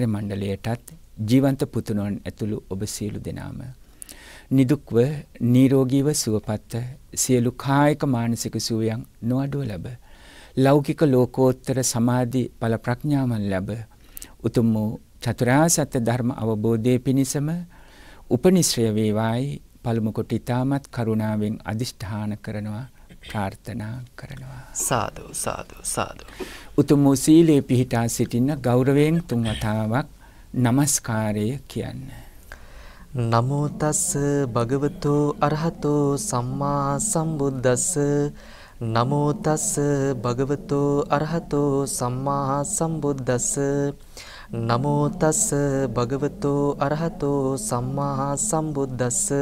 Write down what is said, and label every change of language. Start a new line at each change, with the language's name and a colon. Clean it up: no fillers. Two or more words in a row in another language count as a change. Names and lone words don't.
Sinhala: මණ්ඩලයටත් ජීවන්ත පුතුණන් ඇතුළු ඔබ සියලු දෙනාම නිදුක්ව නිරෝගීව සුවපත් සියලු කායික මානසික සුවයන් නොඅඩුව ලැබ ලෞකික ලෝකෝත්තර සමාධි ඵල ප්‍රඥාවන් ලැබ උතුම් වූ චතුරාර්ය සත්‍ය ධර්ම අවබෝධයේ පිණිසම උපනිශ්‍රය වේවායි පළමු කොට ඊ타මත් කරුණාවෙන් අදිෂ්ඨාන කරනවා ප්‍රාර්ථනා කරනවා. සාදු සාදු සාදු. උතුම් වූ සීලේ පිහිටා සිටින ගෞරවයෙන් තුන් වතාවක් නමස්කාරය කියන්න.
Pali: නමෝ තස් භගවතෝ අරහතෝ සම්මා සම්බුද්දස්ස. නමෝ තස් භගවතෝ අරහතෝ සම්මා සම්බුද්දස්ස. නමෝ තස් භගවතෝ අරහතෝ සම්මා සම්බුද්දස්ස.